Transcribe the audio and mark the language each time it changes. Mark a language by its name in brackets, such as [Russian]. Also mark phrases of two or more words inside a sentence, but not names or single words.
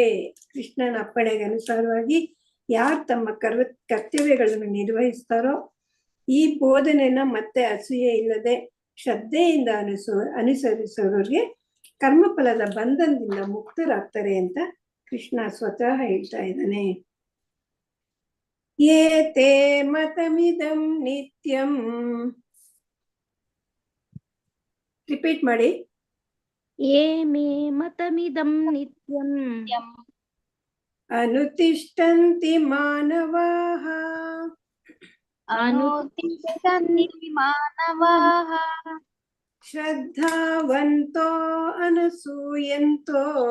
[Kannada] ಕೃಷ್ಣನ ಅಪ್ಪಣೆಗೆ ಅನುಸಾರವಾಗಿ ಯಾರು ತಮ್ಮ ಕರ್ತವ್ಯಗಳನ್ನು ನಿರ್ವಹಿಸ್ತಾರೋ, ಈ ಬೋಧನೆನ ಮತ್ತೆ ಅಸೂಯೆ ಇಲ್ಲದೆ ಶ್ರದ್ಧೆಯಿಂದ ಅನುಸರಿಸೋರಿಗೆ ಕರ್ಮಫಲದ ಬಂಧನದಿಂದ ಮುಕ್ತರಾಗ್ತಾರೆ ಅಂತ ಕೃಷ್ಣ ಸ್ವತಃ ಹೇಳ್ತಾ ಇದ್ದಾನೆ. [Sanskrit] ಯೇ ತೇ ಮತಮಿದಂ ನಿತ್ಯಂ. [Kannada] ರಿಪೀಟ್ ಮಾಡಿ. [Sanskrit] ಯೇ ಮೇ ಮತಮಿದಂ ನಿತ್ಯಂ ಅನುತಿಷ್ಠಂತಿ ಮಾನವಾಃ ಅನುತಿಷ್ಠಂತಿ ಮಾನವಾಃ श्रद्धावन्तो अनसूयन्तो